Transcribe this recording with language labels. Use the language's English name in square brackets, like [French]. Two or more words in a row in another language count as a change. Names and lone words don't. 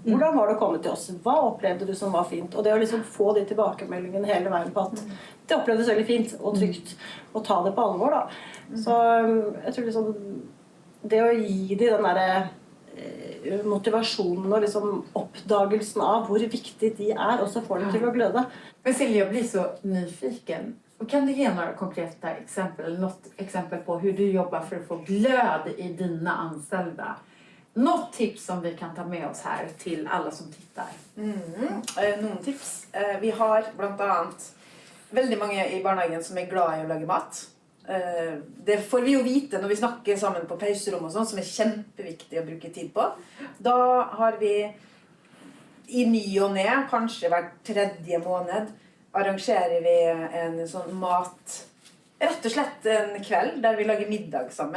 [Norwegian] Hvordan var det å komme til oss? Hva opplevde du som var fint? Og det å liksom få de tilbakemeldingene hele veien på at det opplevdes veldig fint og trygt, og ta det på alvor da. Så jeg tror liksom det å gi de den der motivasjonen og liksom oppdagelsen av hvor viktig de er, og så får de til å gløde. [Swedish] Men Silja, jag blir så nyfiken. Kan du ge några konkreta exempel, eller något exempel på hur du jobbar för att få glöd i dina anställda? Något tips som vi kan ta med oss här till alla som tittar? [Norwegian] Noen tips. Vi har blant annet veldig mange i barnehagen som er glad i å lage mat. Det får vi jo vite når vi snakker sammen på pauserom og sånn, som er kjempeviktig å bruke tid på. Da har vi i ny og ne, kanskje hver tredje måned, arrangerer vi en sånn mat, rett og slett en kveld der vi lager middag sammen.